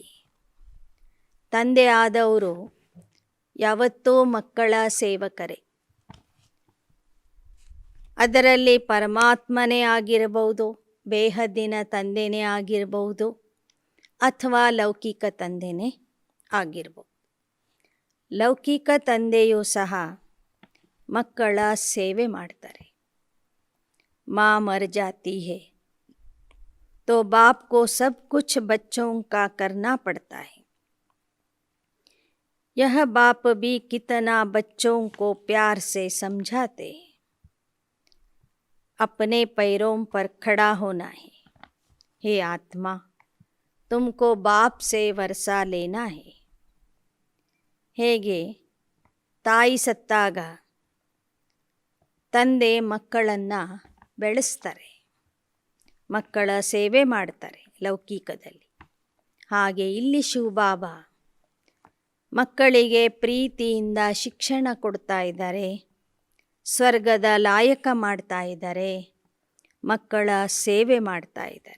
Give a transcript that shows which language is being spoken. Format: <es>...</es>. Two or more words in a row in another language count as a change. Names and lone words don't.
<kn>ತಂದೆ ಆದವರು ಯಾವತ್ತೂ ಮಕ್ಕಳ ಸೇವಕರೇ. ಅದರಲ್ಲಿ ಪರಮಾತ್ಮನೇ ಆಗಿರಬಹುದು, ಬೇಹದ್ದಿನ ತಂದೆನೇ ಆಗಿರಬಹುದು, ಅಥವಾ ಲೌಕಿಕ ತಂದೆನೇ ಆಗಿರ್ಬೋದು. ಲೌಕಿಕ ತಂದೆಯೂ ಸಹ ಮಕ್ಕಳ ಸೇವೆ ಮಾಡ್ತಾರೆ.</kn> <hi>माँ मर जाती है तो बाप को सब कुछ बच्चों का करना पड़ता है. यह बाप भी कितना बच्चों को प्यार से समझाते. अपने पैरों पर खड़ा होना है. हे आत्मा, तुमको बाप से वर्षा लेना है.</hi> <kn>ಹೇಗೆ ತಾಯಿ ಸತ್ತಾಗ ತಂದೆ ಮಕ್ಕಳನ್ನು ಬೆಳೆಸ್ತಾರೆ, ಮಕ್ಕಳ ಸೇವೆ ಮಾಡ್ತಾರೆ ಲೌಕಿಕದಲ್ಲಿ. ಹಾಗೆ ಇಲ್ಲಿ ಶಿವಬಾಬಾ ಮಕ್ಕಳಿಗೆ ಪ್ರೀತಿಯಿಂದ ಶಿಕ್ಷಣ ಕೊಡ್ತಾ ಇದ್ದಾರೆ, ಸ್ವರ್ಗದ ಲಾಯಕ ಮಾಡ್ತಾ ಇದ್ದಾರೆ, ಮಕ್ಕಳ ಸೇವೆ ಮಾಡ್ತಾ ಇದ್ದಾರೆ.</kn>